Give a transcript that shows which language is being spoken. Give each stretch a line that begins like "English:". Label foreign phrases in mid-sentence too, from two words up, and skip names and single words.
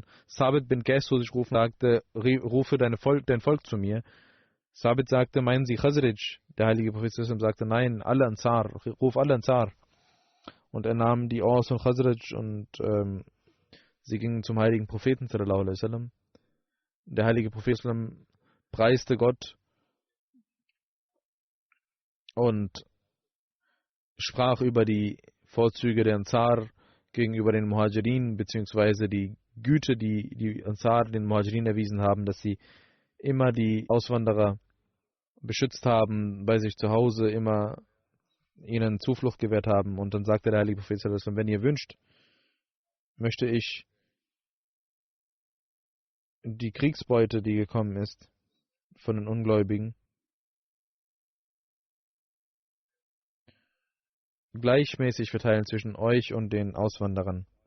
German: Sabit bin Qais zu sich rufen, sagte, rufe dein Volk zu mir. Sabit sagte, meinen Sie Khazraj? Der heilige Prophet sagte, nein, alle Ansar, ruf alle Ansar. Und er nahm die Aus von Khazraj und sie gingen zum heiligen Propheten
Arabic: صلى الله عليه وسلم.
German: Der heilige Prophet preiste Gott und sprach über die Vorzüge der Ansar gegenüber den Muhajirin, beziehungsweise die Güte, die die Ansar den Muhajirin erwiesen haben, dass sie immer die Auswanderer beschützt haben, bei sich zu Hause immer ihnen Zuflucht gewährt haben. Und dann sagte der heilige Prophet
Arabic: صلى الله عليه وسلم,
German: wenn ihr wünscht, möchte ich die Kriegsbeute, die gekommen ist von den Ungläubigen, gleichmäßig verteilen zwischen euch und den Auswanderern.